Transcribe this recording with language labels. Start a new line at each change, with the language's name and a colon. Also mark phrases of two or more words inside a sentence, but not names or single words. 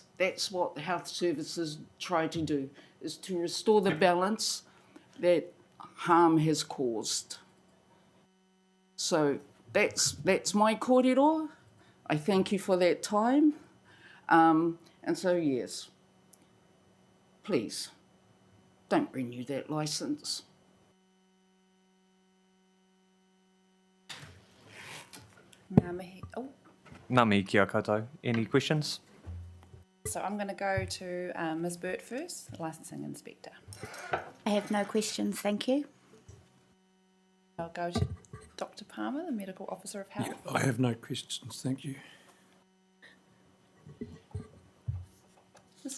English: That's what the health services try to do, is to restore the balance that harm has caused. So that's my kōrero. I thank you for that time. And so, yes, please, don't renew that licence.
Māori: Ngā mihi kia koutou.
English: Any questions? So I'm going to go to Ms. Burt first, the licensing inspector. I have no questions, thank you. I'll go to Dr. Palmer, the medical officer of health. I have no questions, thank you. Mr.